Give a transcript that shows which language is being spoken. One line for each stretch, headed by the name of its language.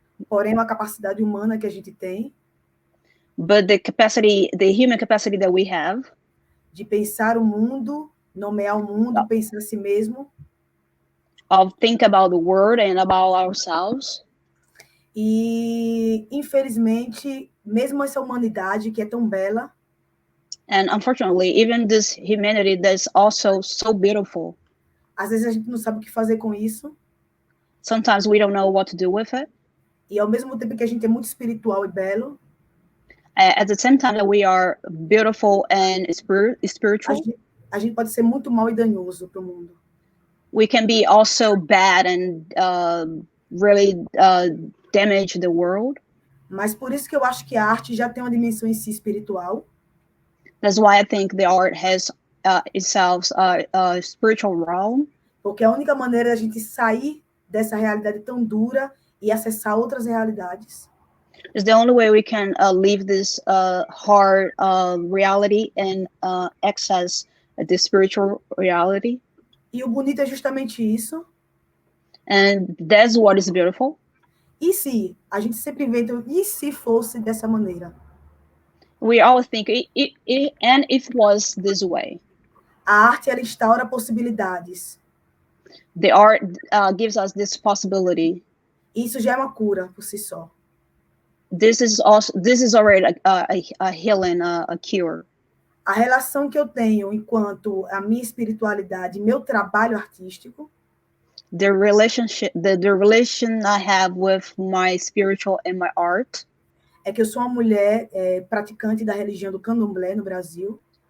Portuguese: Porém, uma capacidade humana que a gente tem,
English: but the human capacity that we have,
Portuguese: de pensar o mundo, nomear o mundo, pensar a si mesmo,
English: of think about the world and about ourselves.
Portuguese: E, infelizmente, mesmo essa humanidade que é tão bela,
English: and unfortunately, even this humanity that's also so beautiful,
Portuguese: às vezes a gente não sabe o que fazer com isso.
English: Sometimes we don't know what to do with it.
Portuguese: E ao mesmo tempo que a gente é muito espiritual e belo,
English: at the same time that we are beautiful and spiritual,
Portuguese: a gente pode ser muito mal e danoso para o mundo.
English: We can be also bad and really damage the world.
Portuguese: Mas por isso que eu acho que a arte já tem uma dimensão em si espiritual.
English: That's why I think the art has itself a spiritual realm.
Portuguese: Porque a única maneira de a gente sair dessa realidade tão dura e acessar outras realidades.
English: It's the only way we can leave this hard reality and access the spiritual reality.
Portuguese: E o bonito é justamente isso.
English: And that's what is beautiful.
Portuguese: E se? A gente sempre inventa, e se fosse dessa maneira?
English: We always think, and if it was this way.
Portuguese: A arte, ela instaura possibilidades.
English: The art gives us this possibility.
Portuguese: Isso já é uma cura por si só.
English: This is already a healing, a cure.
Portuguese: A relação que eu tenho enquanto a minha espiritualidade, meu trabalho artístico,
English: the relation I have with my spiritual and my art,
Portuguese: é que eu sou uma mulher praticante da religião do candomblé no Brasil.